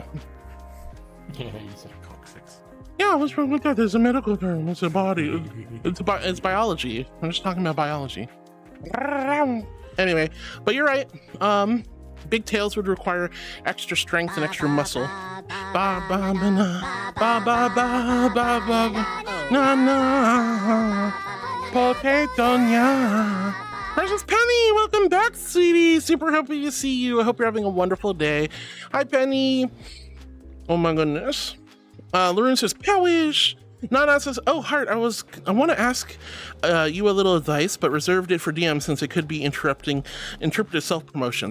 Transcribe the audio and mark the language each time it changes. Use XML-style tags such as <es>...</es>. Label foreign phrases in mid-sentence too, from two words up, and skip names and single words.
<en>Yeah, you said coccyx. Yeah, what's wrong with that? There's a medical term. It's a body. It's biology. I'm just talking about biology. Anyway, but you're right. Big tails would require extra strength and extra muscle. Ba ba ba na ba ba ba ba ba na na potato nya. Precious Penny, welcome back, sweetie. Super happy to see you. I hope you're having a wonderful day. Hi, Penny. Oh my goodness. Lauren says, powish. Nana says, oh, Heart, I want to ask you a little advice, but reserved it for DM since it could be interrupted self-promotion.</en>